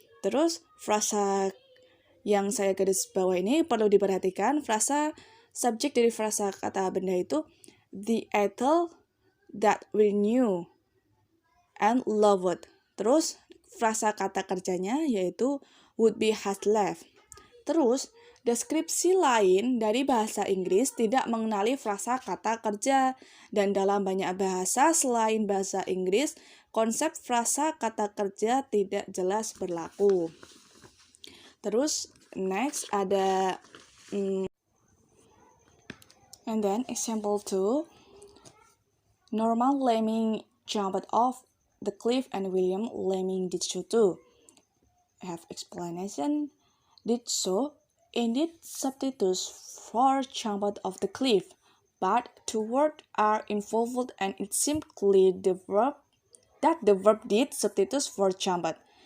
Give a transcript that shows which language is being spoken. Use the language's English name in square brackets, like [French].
[Indonesian] Terus frasa yang saya garis bawah ini perlu diperhatikan, frasa subjek dari frasa kata benda itu [English] the Ethel that we knew and loved. [Indonesian] Terus frasa kata kerjanya yaitu [English] would be has left. [Indonesian] Terus Deskripsi lain dari bahasa Inggris tidak mengenali frasa kata kerja, dan dalam banyak bahasa selain bahasa Inggris, konsep frasa kata kerja tidak jelas berlaku. Terus, [English] next ada and then example 2, Norman Lemming jumped off the cliff and William Lemming did so too. I have explanation. Did so indeed substitutes for jumped off the cliff, but two words are involved and it seems clear the verb did substitutes for jumped.